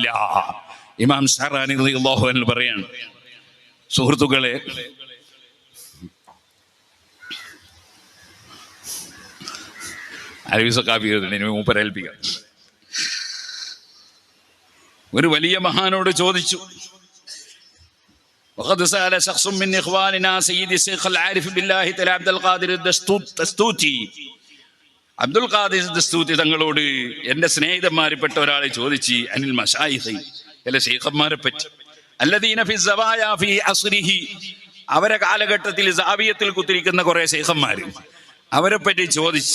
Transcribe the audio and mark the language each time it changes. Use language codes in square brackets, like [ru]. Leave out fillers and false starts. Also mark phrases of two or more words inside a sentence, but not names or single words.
[ml] ഇമാം ഷഅറാനി [ar] رضي الله عنه [ml] പറയാണ്. സുഹൃത്തുക്കളെ, മൂപ്പരേൽപ്പിക്കാം. ഒരു വലിയ മഹാനോട് ചോദിച്ചു, [ar] وقد سأل شخص من إخواننا سيد الشيخ العارف بالله تعالى عبد القادر الدستوطي. [ml] അബ്ദുൽ ഖാദിർ ദസ്തൂതി തങ്ങളോട് എൻ്റെ സ്നേഹിതന്മാരിൽപ്പെട്ട ഒരാളെ ചോദിച്ചു, [ar] عن المشايخ, [ml] ചില ശൈഖന്മാരെ പറ്റി, [ar] الذين في الزوايا في عصره, [ml] അവരെ കാലഘട്ടത്തിൽ സാവിയത്തിൽ കുത്തിരിക്കുന്ന കുറെ ശൈഖന്മാർ, അവരെ പറ്റി ചോദിച്ചു.